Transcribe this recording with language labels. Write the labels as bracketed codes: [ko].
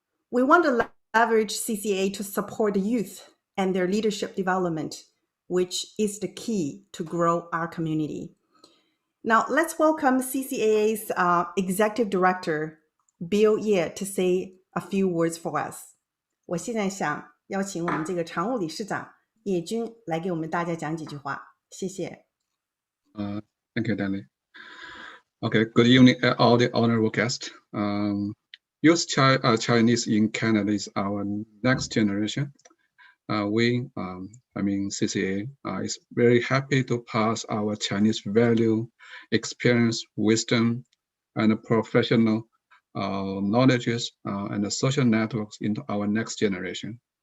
[en] We want to leverage CCA to support the youth and their leadership development, which is the key to grow our community. Now, let's welcome CCAA's Executive Director, Bill Ye, to say a few words for us. [zh] 我现在想邀请我们这个常务理事长叶军来给我们大家讲几句话，谢谢。 [en] Thank you, Danny. Okay, good evening, all the honorable guests. Youth Chinese in Canada is our next generation. CCA, is very happy to pass our Chinese value, experience, wisdom, and professional knowledges and social networks into our next generation.